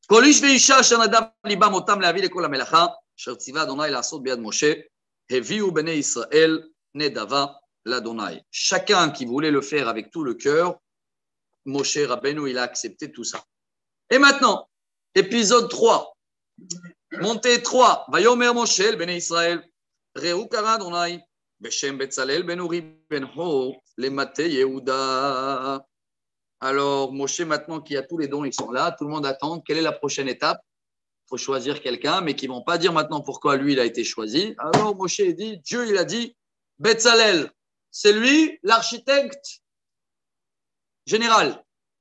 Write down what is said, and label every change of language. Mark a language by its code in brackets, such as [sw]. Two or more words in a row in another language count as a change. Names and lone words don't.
[fr] Chacun qui voulait le faire avec tout le cœur, Moshe Rabbeinu, il a accepté tout ça. Et maintenant, épisode 3, montée 3, [he] ויאמר משה לבני ישראל ראו קרא אדני בשם בצלאל בן אורי בן חור למטה יהודה. [fr] Alors, Moshe, maintenant qu'il y a tous les dons, ils sont là, tout le monde attend. Quelle est la prochaine étape? Il faut choisir quelqu'un, mais qui ne vont pas dire maintenant pourquoi lui, il a été choisi. Alors, Moshe dit, Dieu, il a dit, Betzalel, c'est lui, l'architecte général.